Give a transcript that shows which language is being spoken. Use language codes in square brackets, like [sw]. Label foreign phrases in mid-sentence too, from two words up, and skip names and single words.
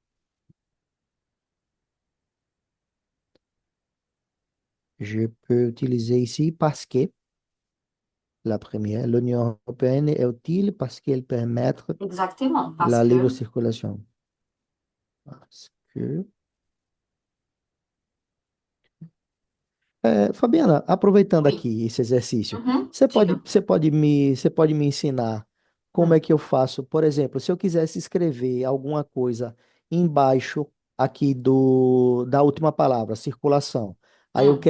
[fr] Je peux utiliser ici parce que la première, l'Union européenne est utile parce qu'elle permet Exactement, parce la libre que, circulation. Parce que Fabiana, aproveitando oui. [pt] aqui esse exercício, Mhm, diga. você pode me ensinar como é Hum, que eu faço? Por exemplo, se eu quisesse escrever alguma coisa embaixo aqui da última palavra, circulação, aí eu